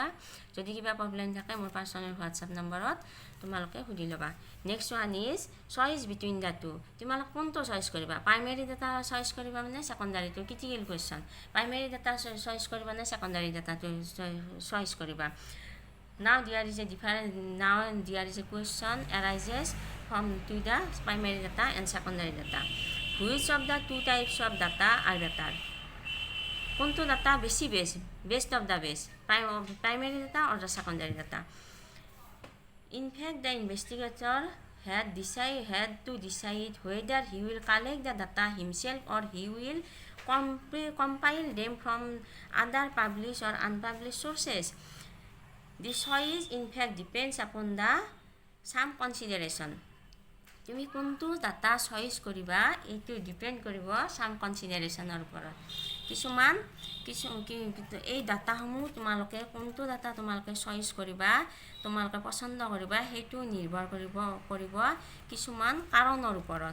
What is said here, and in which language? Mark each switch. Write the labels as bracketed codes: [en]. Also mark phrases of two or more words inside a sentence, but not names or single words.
[as] যদি কিবা প্ৰব্লেম থাকে মোৰ [en] personal WhatsApp [as] নম্বৰত তোমালোকে সুধি ল'বা। [en] next one is choice between the two. [as] তোমালোকে কোনটো চইচ কৰিবা, [en] primary data [as] চইচ কৰিবা মানে ছেকেণ্ডাৰীটো? [en] critical question. primary data [as] চইচ কৰিবা নে [en] secondary data [as] চইচ কৰিবা? [en] Now there is a question arises from to the primary data and secondary data. Which of the two types of data are better? [as] কোনটো ডাটা বেছি [en] best of the best, primary data or the secondary data? In fact, the investigator had to decide whether he will collect the data himself or he will compile them from other published or unpublished sources. The choice in fact depends upon the some consideration. [as] তুমি কোনটো ডাটা চইচ কৰিবা এইটো ডিপেণ্ড কৰিব [en] some consideration [as] ওপৰত। এই ডাটাসমূহ তোমালোকে কোনটো ডাটা তোমালোকে চইচ কৰিবা, তোমালোকে পচন্দ কৰিবা, সেইটো নিৰ্ভৰ কৰিব কিছুমান কাৰণৰ ওপৰত।